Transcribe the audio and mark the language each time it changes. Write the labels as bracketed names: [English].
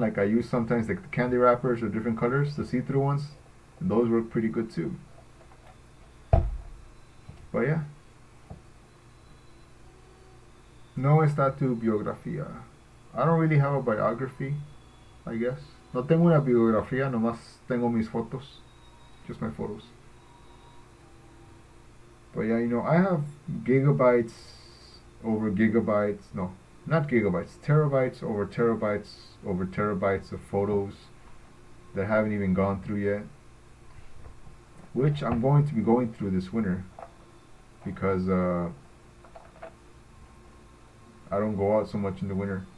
[English] Like I use sometimes like the candy wrappers or different colors, the see-through ones, and those work pretty good too. But yeah. [Spanish] No está tu biografía. [English] I don't really have a biography, I guess. [Spanish] No tengo una biografía, nomás tengo mis fotos. [English] Just my photos. But yeah, I have gigabytes over gigabytes. No, not gigabytes. Terabytes over terabytes of photos that haven't even gone through yet. Which I'm going to be going through this winter. Because I don't go out so much in the winter.